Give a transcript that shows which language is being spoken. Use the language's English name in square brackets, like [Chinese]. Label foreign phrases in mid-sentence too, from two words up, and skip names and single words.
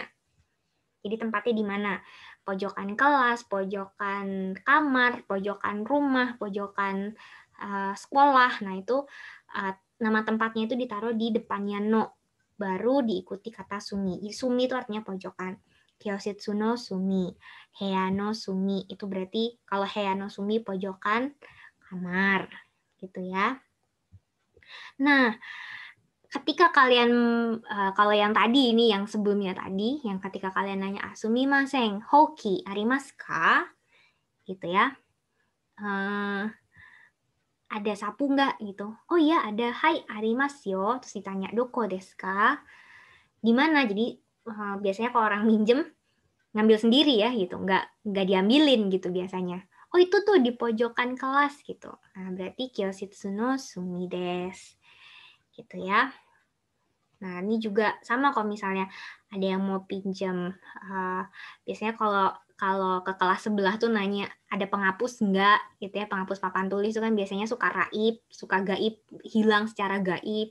[Indonesian] Jadi tempatnya di mana? Pojokan kelas, pojokan kamar, pojokan rumah, pojokan sekolah. Nah itu nama tempatnya itu ditaruh di depannya no, baru diikuti kata sumi. Sumi itu artinya pojokan. [Japanese] 教室の隅、部屋の隅, [Indonesian] itu berarti kalau [Japanese] 部屋の隅 [Indonesian] pojokan kamar, gitu ya. Nah, ketika kalian kalau yang tadi ini yang sebelumnya tadi, yang ketika kalian nanya [Japanese] すみません、ほうきありますか? [Indonesian] Gitu ya. Ada sapu nggak gitu? Oh iya ada, [Japanese] はい、ありますよ. [Indonesian] Terus ditanya [Japanese] どこですか? [Indonesian] Di mana? Jadi biasanya kalau orang minjem ngambil sendiri ya gitu, nggak diambilin gitu biasanya. Oh itu tuh di pojokan kelas gitu. Nah berarti [Japanese] 教室の隅です. [Indonesian] Gitu ya. Nah, ini juga sama kalau misalnya ada yang mau pinjam. Biasanya kalau ke kelas sebelah tuh nanya, ada penghapus enggak? Gitu ya, penghapus papan tulis itu kan biasanya suka raib, suka gaib, hilang secara gaib.